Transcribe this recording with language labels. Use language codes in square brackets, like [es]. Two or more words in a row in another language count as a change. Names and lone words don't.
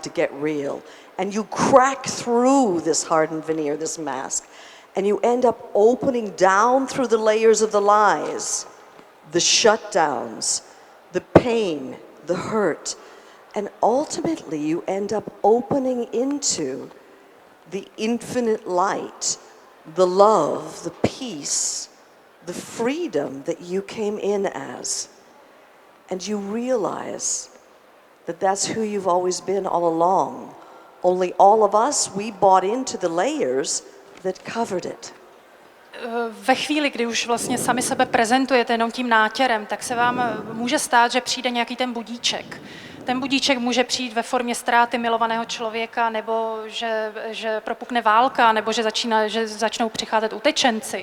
[en] to get real, and you crack through this hardened veneer, this mask, and you end up opening down through the layers of the lies, the shutdowns, the pain, the hurt, and ultimately you end up opening into the infinite light, the love, the peace, the freedom that you came in as. And you realize that that's who you've always been all along. Only all of us, we bought into the layers that covered it. [cs] Ve chvíli, kdy už vlastně sami sebe prezentujete jenom tím nátěrem, tak se vám může stát, že přijde nějaký ten budíček. Ten budíček může přijít ve formě ztráty milovaného člověka, nebo že propukne válka, nebo že začnou přicházet utečenci.